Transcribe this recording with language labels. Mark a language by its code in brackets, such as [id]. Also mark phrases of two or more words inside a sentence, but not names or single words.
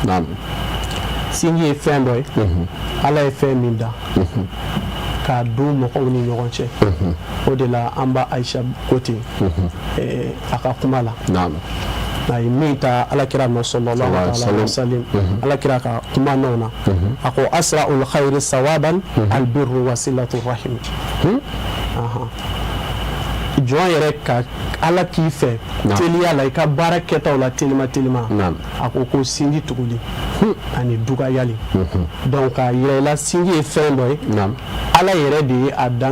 [bm] sinji ye fɛn dɔ ye ala ye fɛn min da k'a don mɔgɔw ni ɲɔgɔn cɛ o de la an b'a Aisha ko ten a ka kuma la a ye min ta alakira ma [ar] صلى الله عليه وسلم [bm] alakira ka kuma nɔw na a ko [ar] أسرع الخير ثوابا البر وصلة الرحم [bm] jɔn yɛrɛ ka ala k'i fɛ teliya la i ka baara kɛtaw la telima a ko sinji tuguli ani dugayali donc k'a yira i la sinji ye fɛn dɔ ye ala yɛrɛ de ye a dan